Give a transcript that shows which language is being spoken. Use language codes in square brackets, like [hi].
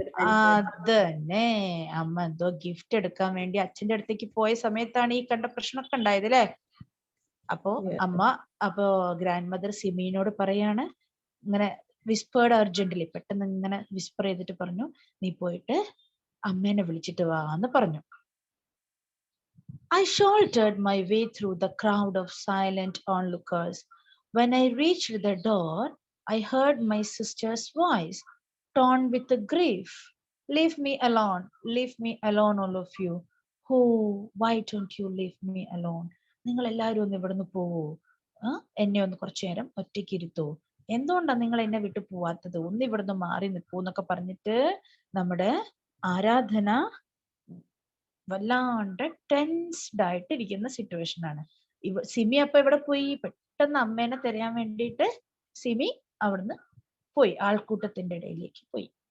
[ml] അതന്നെ, അമ്മ എന്തോ ഗിഫ്റ്റ് എടുക്കാൻ വേണ്ടി അച്ഛന്റെ അടുത്തേക്ക് പോയ സമയത്താണ് ഈ കണ്ട പ്രശ്നമൊക്കെ ഉണ്ടായത് അല്ലെ. അപ്പൊ ഗ്രാൻഡ് മദർ സിമിനോട് പറയാണ്, ഇങ്ങനെ [en] whispered urgently, [ml] പെട്ടെന്ന് ഇങ്ങനെ വിസ്പർ ചെയ്തിട്ട് പറഞ്ഞു, നീ പോയിട്ട് അമ്മേനെ വിളിച്ചിട്ട് വാ എന്ന് പറഞ്ഞു. [en] I shouldered my way through the crowd of silent onlookers. When I reached the door, I heard my sister's voice, torn with grief. Leave me alone. Leave me alone, all of you. Oh, why don't you leave me alone? [ml] നിങ്ങൾ എല്ലാവരും ഒന്ന് ഇവിടുന്ന് പോവോ? എന്നെ ഒന്ന് കുറച്ചു നേരം ഒറ്റയ്ക്ക് ഇരുത്തോ? എന്തുകൊണ്ടാണ് നിങ്ങൾ എന്നെ വിട്ടു പോവാത്തത്? ഒന്ന് ഇവിടുന്ന് മാറി നിൽക്കൂ എന്നൊക്കെ പറഞ്ഞിട്ട് നമ്മുടെ ആരാധന വല്ലാണ്ട് ടെൻസ്ഡ് ആയിട്ട് ഇരിക്കുന്ന സിറ്റുവേഷൻ ആണ്. സിമി അപ്പൊ ഇവിടെ പോയി, പെട്ടെന്ന് അമ്മേനെ തിരയാൻ വേണ്ടിയിട്ട് സിമി അവിടുന്ന് പോയി, ആൾക്കൂട്ടത്തിന്റെ ഇടയിലേക്ക് പോയി.